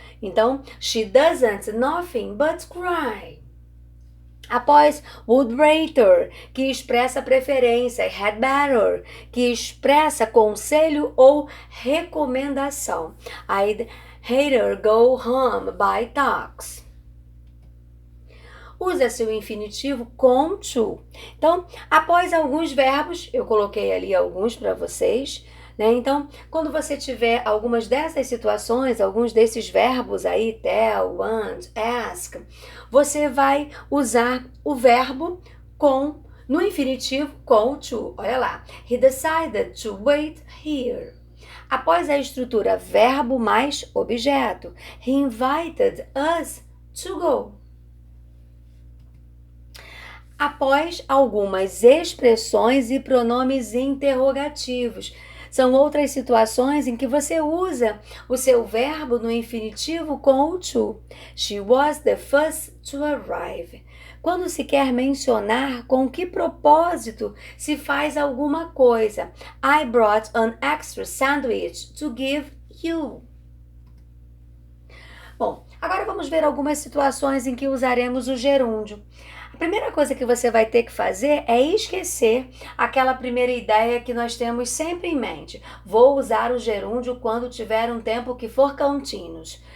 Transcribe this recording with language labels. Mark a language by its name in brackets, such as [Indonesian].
[English] Então, she doesn't nothing but cry. [Portuguese] Após would rather, que expressa preferência, e had better, que expressa conselho ou recomendação. [English] I'd rather go home by taxi. [Portuguese] Usa-se o infinitivo com to. Então, após alguns verbos, eu coloquei ali alguns para vocês, né? Então, quando você tiver algumas dessas situações, alguns desses verbos aí, tell, want, ask, você vai usar o verbo no infinitivo com o to. Olha lá. [English] He decided to wait here. [Portuguese] Após a estrutura verbo mais objeto, [English] he invited us to go. [Portuguese] Após algumas expressões e pronomes interrogativos. São outras situações em que você usa o seu verbo no infinitivo com o to. [English] She was the first to arrive. [Portuguese] Quando se quer mencionar com que propósito se faz alguma coisa. [English] I brought an extra sandwich to give you. [Portuguese] Bom, agora vamos ver algumas situações em que usaremos o gerúndio. A primeira coisa que você vai ter que fazer é esquecer aquela primeira ideia que nós temos sempre em mente. Vou usar o gerúndio quando tiver um tempo que for contínuos.